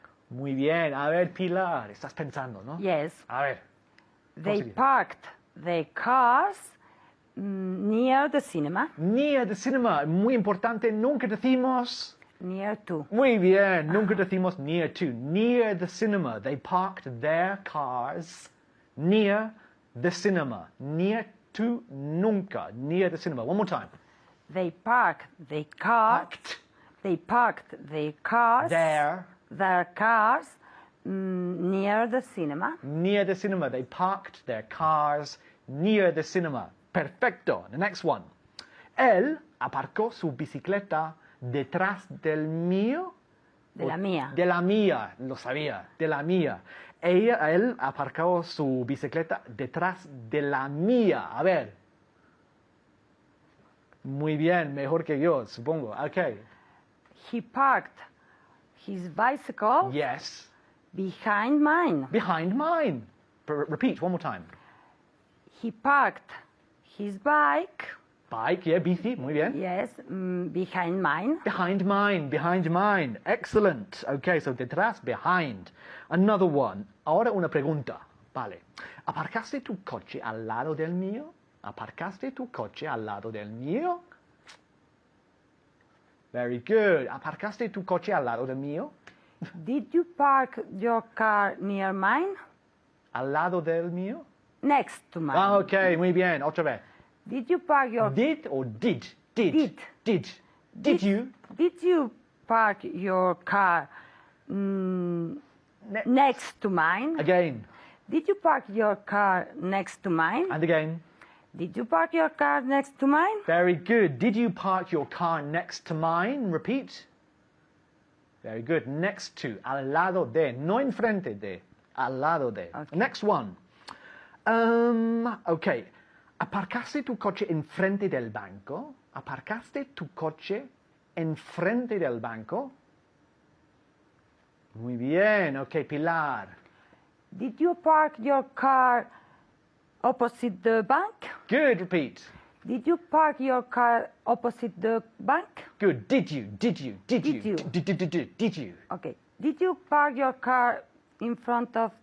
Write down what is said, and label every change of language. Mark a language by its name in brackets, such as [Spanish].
[Spanish] Muy bien. A ver, Pilar, estás pensando, ¿no? [English] Yes. [Spanish] A ver. [English] They [Spanish] Proseguir. [English] parked their cars near the cinema. Near the cinema. [Spanish] Muy importante, nunca decimos... [English] Near to. [Spanish] Muy bien, nunca decimos [English] near to. Near the cinema. They parked their cars near the cinema. Near to, nunca. Near the cinema. One more time. They parked their cars. They parked their cars. Their cars near the cinema. Near the cinema. They parked their cars near the cinema. Perfecto. The next one. [Spanish] Él aparcó su bicicleta detrás del mío. De la mía. De la mía, lo sabía, de la mía. Él aparcó su bicicleta detrás de la mía. A ver. Muy bien, mejor que yo, supongo. [English] Okay. He parked his bicycle Yes. behind mine. Behind mine. Repeat one more time. He parked his bike, Bike, yeah, [Spanish] bici, muy bien. [English] yes, behind mine. Behind mine. Excellent. Okay, so detrás, behind. Another one. [Spanish] Ahora una pregunta. Vale. ¿Aparcaste tu coche al lado del mío? ¿Aparcaste tu coche al lado del mío? [English] Very good. [Spanish] ¿Aparcaste tu coche al lado del mío? [English] Did you park your car near mine? [Spanish] ¿Al lado del mío? [English] Next to mine. [Spanish] Ah, ok, muy bien. Otra vez. [English] Did you park your Did or did? Did. Did you? Did you park your car next to mine? Again. Did you park your car next to mine? And again. Did you park your car next to mine? Very good. Did you park your car next to mine? Repeat. Very good. Next to. [Spanish] Al lado de. No enfrente de. Al lado de. [English] Okay. Next one. Okay. [Spanish] ¿Aparcaste tu coche enfrente del banco? ¿Aparcaste tu coche enfrente del banco? Muy bien. Okay, Pilar. [English] Did you park your car opposite the bank? Good. Repeat. Did you park your car opposite the bank? Good. Did you? Did you? Did you? Okay. Did you park your car in front of...